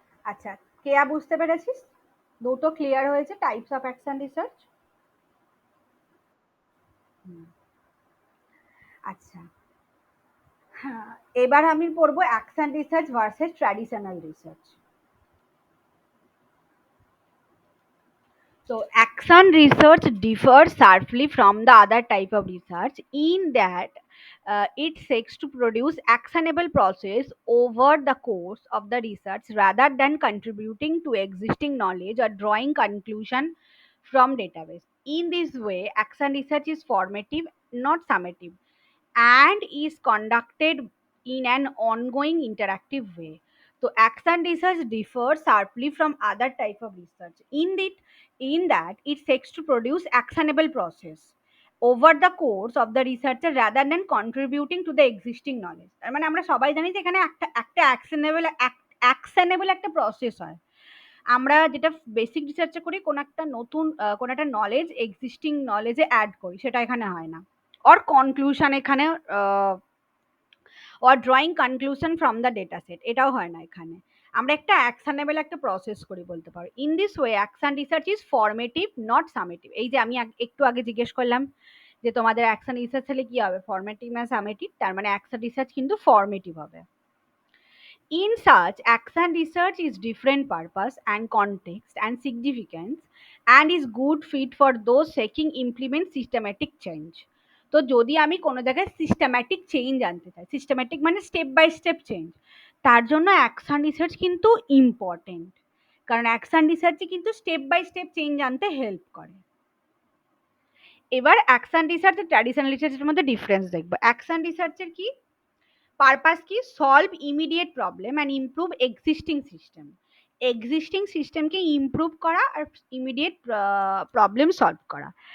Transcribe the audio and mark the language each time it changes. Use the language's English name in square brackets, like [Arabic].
[Bangla] আচ্ছা, কেয়া বুঝতে পেরেছিস? দুটো ক্লিয়ার হয়েছে টাইপস অফ অ্যাকশন রিসার্চ। আচ্ছা, হ্যাঁ, এবার আমি পড়বো action research versus traditional research. [English] So, action research differs sharply from the other type of research in that it seeks to produce actionable process over the course of the research rather than contributing to existing knowledge or drawing conclusion from database. In this way, action research is formative, not summative, and is conducted in an ongoing interactive way. So action research differs sharply from other type of research in that it seeks to produce actionable process over the course of the researcher rather than contributing to the existing knowledge। [Bangla] তার মানে আমরা সবাই জানি যে এখানে একটা একটা actionable একটা প্রসেস হয়। আমরা যেটা বেসিক রিসার্চে করি কোন একটা নতুন কোন একটা নলেজ এক্সিস্টিং নলেজে অ্যাড করি, সেটা এখানে হয় না। অর কনক্লুশন এখানে or drawing conclusion from the data set, এটাও হয় না এখানে। আমরা একটা অ্যাকশনেবল একটা প্রসেস করি বলতে পারো। [English] In this way action research is formative not summative. [Bangla] এই যে আমি একটু আগে জিজ্ঞেস করলাম যে তোমাদের অ্যাকশন রিসার্চ হলে কি হবে, ফর্মেটিভ না সামেটিভ, তার মানে অ্যাকশন রিসার্চ কিন্তু ফর্মেটিভ হবে। [English] In such, action research is different purpose and context and significance and is good fit for those seeking implement systematic change. [Bangla] তো যদি আমি কোনো জায়গায় সিস্টেম্যাটিক চেঞ্জ আনতে চাই, সিস্টেম্যাটিক মানে স্টেপ বাই স্টেপ চেঞ্জ, তার জন্য অ্যাকশন রিসার্চ কিন্তু ইম্পর্টেন্ট, কারণ অ্যাকশন রিসার্চে কিন্তু স্টেপ বাই স্টেপ চেঞ্জ আনতে হেল্প করে। এবার অ্যাকশন রিসার্চ আর ট্র্যাডিশনাল রিসার্চের মধ্যে ডিফারেন্স দেখবো। অ্যাকশন রিসার্চের কি পারপাস, কি [English] solve immediate problem and improve existing system, [Bangla] existing সিস্টেমকে ইমপ্রুভ করা আর ইমিডিয়েট প্রবলেম সলভ করা।